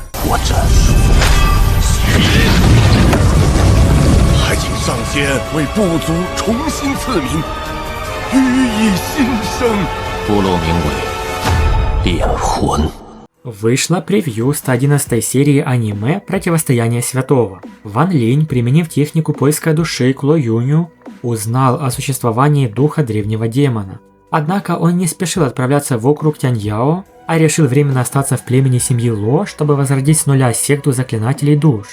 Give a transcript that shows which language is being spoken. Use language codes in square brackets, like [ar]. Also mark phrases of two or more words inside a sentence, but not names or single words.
[zh] 我战术。还请上仙为部族重新赐名，羽翼新生。部落名为炼魂。 [ru] Вышло превью 111 серии аниме «Противостояние Святого». Ван Линь, применив технику поиска души Кло Юню, узнал о существовании духа древнего демона. Однако он не спешил отправляться в округ Тяньяо, а решил временно остаться в племени семьи Ло, чтобы возродить с нуля секту заклинателей душ.